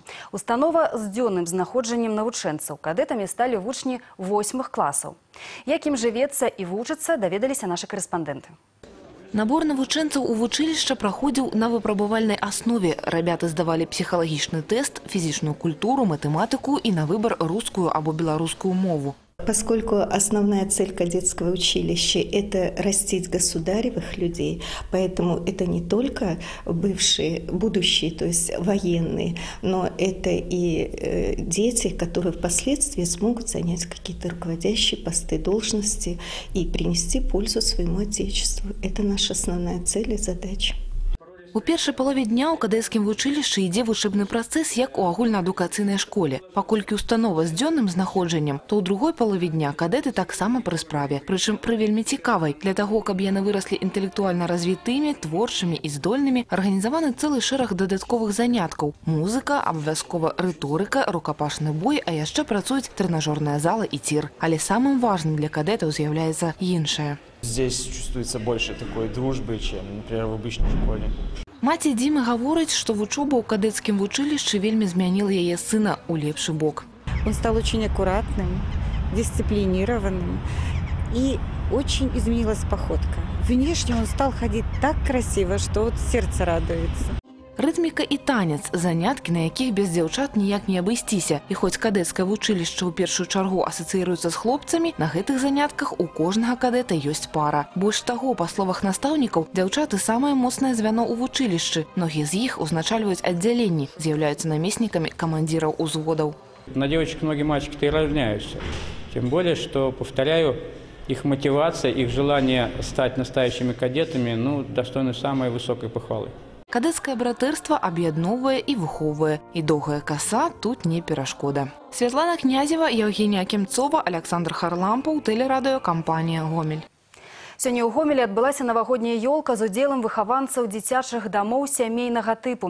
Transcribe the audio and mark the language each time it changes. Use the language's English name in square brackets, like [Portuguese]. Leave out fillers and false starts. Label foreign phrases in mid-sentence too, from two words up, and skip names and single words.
[Belarusian] Установа з дзённым знаходжаннем навучэнцаў. Кадэтамі сталі вучні 8 класаў. Як ім жывецца і вучыцца, даведаліся нашы карэспандэнты. Набор навучэнцаў у вучылішча праходзіў на выпрабавальнай аснове. Рабяты здавалі псіхалагічны тэст, фізічную культуру, матэматыку і на выбар рускую або беларускую мову. [Russian] Поскольку основная цель кадетского училища – это растить государевых людей, поэтому это не только бывшие, будущие, то есть военные, но это и дети, которые впоследствии смогут занять какие-то руководящие посты, должности и принести пользу своему Отечеству. Это наша основная цель и задача. [Belarusian] У першай палове дня ў кадэцкім вучылішчы ідзе вучэбны працэс, як у агульнаадукацыйнай школе. Паколькі установа з дзённым знаходжаннем, то ў другой палове дня кадэты таксама пры справе. Прычым пры вельмі цікавай. Для таго, каб яны выраслі інтэлектуальна развітымі, творчымі і здольнымі, арганізаваны цэлы шэраг дадатковых заняткаў. Музыка, абавязкова рыторыка, рукапашны бой, а яшчэ працуюць трэнажорная зала і цір. Але самым важным для кадэтаў з'яўляецца іншае. [Russian] Здесь чувствуется больше такой дружбы, чем, например, в обычной школе. [Belarusian] Маці Дімы гаворыць, што вучоба ў кадэцкім вучылішчы вельмі змяніла яе сына ў лепшы бок. [Russian] Он стал очень аккуратным, дисциплинированным, и очень изменилась походка. Внешне он стал ходить так красиво, что вот сердце радуется. [Belarusian] Рытміка і танец – заняткі, на якіх без дзяўчат ніяк не абысціся. І хоць кадэцкае вучылішча ў першую чаргу асацыіруецца з хлопцамі, на гэтых занятках у кожнага кадэта ёсць пара. Больш таго, па словах настаўнікаў, дзяўчаты – самае моцнае звяно ў вучылішчы. Многія з іх узначальваюць аддзяленні, з'яўляюцца намеснікамі камандзіраў узводаў. [Russian] На девочек многие мальчики-то и равняются. Тем более, что, повторяю, их мотивация, их желание стать настоящими кадетами, достойны самой высокой похвалы. [Belarusian] Кадэцкае братэрства аб'ядноўвае і выхоўвае. І доўгая каса тут не перашкода. Святлана Князева, Евгения Кемцова, Александр Харлампаў, тэлерадыёкампанія «Гомель». Сёння ў Гомелі адбылася навагодняя ёлка з удзелам выхаванцаў дзіцячых дамоў сямейнага тыпу.